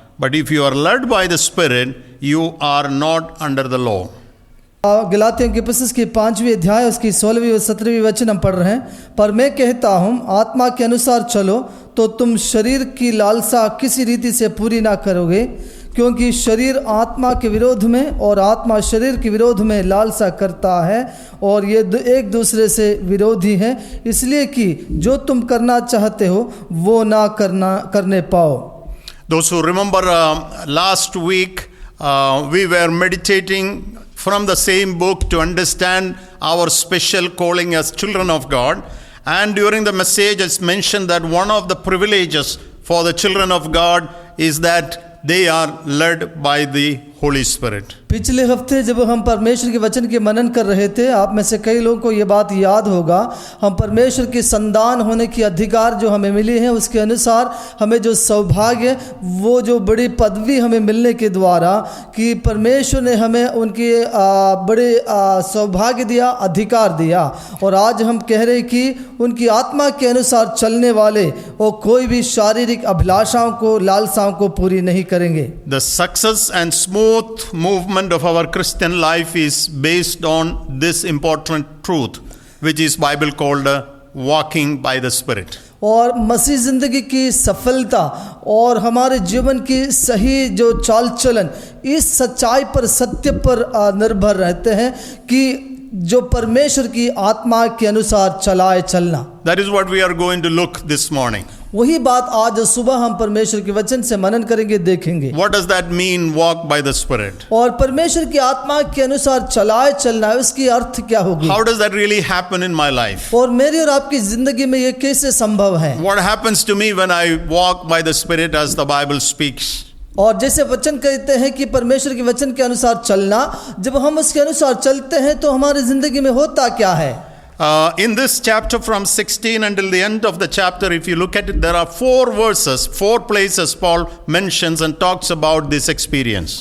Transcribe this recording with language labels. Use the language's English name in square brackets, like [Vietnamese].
[English] But if you are led by the Spirit, you are not under the law. [Hindi] गलातियों की पुस्तक की 5वीं अध्याय उसकी 16वीं और 17वीं वचन हम पढ़ रहे हैं। पर मैं कहता हूँ, आत्मा के अनुसार चलो तो तुम शरीर की लालसा किसी रीति से पूरी ना करोगे, क्योंकि शरीर आत्मा के विरोध में और आत्मा शरीर के विरोध में लालसा करता है और ये एक दूसरे से विरोधी हैं, इसलिए कि जो तुम करना चाहते हो वो ना करने पाओ। [English] Those who remember last week we were meditating from the same book to understand our special calling as children of God. And during the message, it's mentioned that one of the privileges for the children of God is that they are led by the Holy Spirit. [Hindi] पिछले हफ्ते जब हम परमेश्वर के वचन के मनन कर रहे थे, आप में से कई लोगों को ये बात याद होगा, हम परमेश्वर की संतान होने की अधिकार जो हमें मिली है उसके अनुसार हमें जो सौभाग्य, वो जो बड़ी पदवी हमें मिलने के द्वारा कि परमेश्वर ने हमें उनकी बड़े सौभाग्य दिया, अधिकार दिया। और आज हम कह रहे कि उनकी आत्मा के अनुसार चलने वाले वो कोई भी शारीरिक अभिलाषाओं को, लालसाओं को पूरी नहीं करेंगे। [English] The success and smooth movement of our Christian life is based on this important truth, which is Bible called walking by the Spirit. [Hindi] और मसीह ज़िंदगी की सफलता और हमारे जीवन की सही जो चाल चलन इस सच्चाई पर, सत्य पर निर्भर रहते हैं कि जो परमेश्वर की आत्मा के अनुसार चलाए चलना। [English] That is what we are going to look this morning. [Hindi] वही बात आज सुबह हम परमेश्वर के वचन से मनन करेंगे, देखेंगे। [English] What does that mean, walk by the Spirit? [Hindi] और परमेश्वर की आत्मा के अनुसार चलाए चलना, उसकी अर्थ क्या होगी? [English] How does that really happen in my life? [Hindi] और मेरी और आपकी जिंदगी में ये कैसे संभव है? [English] What happens to me when I walk by the Spirit as the Bible speaks? [Hindi] और जैसे वचन कहते हैं कि परमेश्वर के वचन के अनुसार चलना, जब हम उसके अनुसार चलते हैं तो हमारी जिंदगी में होता क्या है? [English] In this chapter from 16 until the end of the chapter, if you look at it, there are 4 verses, 4 places Paul mentions and talks about this experience.